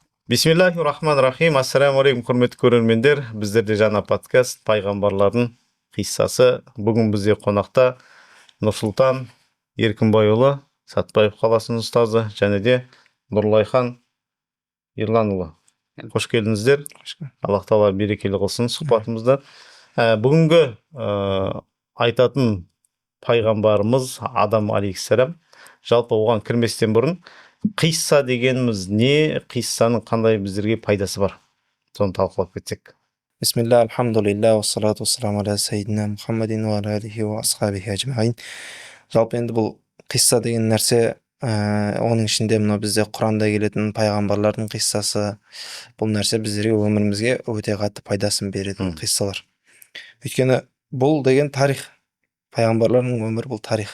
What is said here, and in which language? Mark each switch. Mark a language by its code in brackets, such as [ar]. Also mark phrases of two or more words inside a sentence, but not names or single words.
[ar] بسم الله الرحمن الرحيم. السلام عليكم, [kk] құрметті көрермендер. Біздерде жаңа подкаст пайғамбарлардың қиссасы. Бүгін бізде қонақта Нұрсұлтан Еркінбайұлы, Сатпаев қаласының ұстазы, және де Нұрлайхан Ерланұлы. Қош келдіңіздер. Аллах тағала берекелі қылсын сұхбатымызды. Бүгінгі айтатын пайғамбарымыз Адам алейхиссалам. Жалпы оған кірместен бұрын қисса дегеніміз не, қиссаның қандай біздерге пайдасы бар, соны талқылап кетсек. [ar] Бисмилlah, الحمد لله، والصلاة والسلام على سيدنا محمد وعلى آله وأصحابه أجمعين. [kk] Жалпы енді бұл қисса деген нәрсе, оның ішінде мына бізде Құранда келетін пайғамбарлардың қиссасы, бұл нәрсе біздерге өмірімізге өте қатты пайдасын беретін қиссалар. Өйткені бұл деген тарих, пайғамбарлардың өмірі бұл тарих.